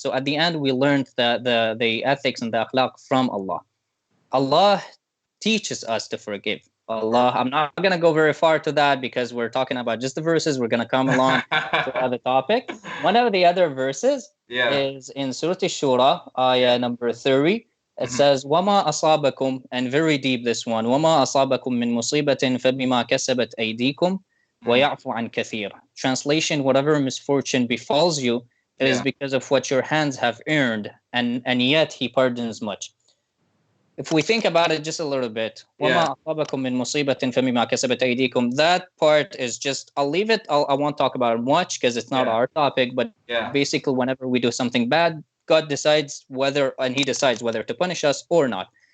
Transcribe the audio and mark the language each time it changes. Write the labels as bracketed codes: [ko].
[en] So at the end, we learned the ethics and the akhlaq from Allah. Allah teaches us to forgive. Allah, I'm not going to go very far to that because we're talking about just the verses. We're going to come along to other topic. One of the other verses is in Surah Shura, ayah number 30. It says, [ar] وَمَا أَصَابَكُمْ, [en] and very deep this one, [ar] وَمَا أَصَابَكُمْ مِنْ مُصِيبَةٍ فَبِمَا كَسَبَتْ أَيْدِيكُمْ وَيَعْفُ عَنْ كَثِيرٍ. [en] Translation, whatever misfortune befalls you, it is because of what your hands have earned, and yet He pardons much. If we think about it just a little bit, [ar] وَمَا أَصَابَكُمْ مِنْ مُصِيبَةٍ فَبِمَا كَسَبَتْ أَيْدِيكُمْ, [en] that part is just, I'll leave it. I won't talk about it much because it's not our topic, but basically whenever we do something bad, God decides and He decides whether to punish us or not.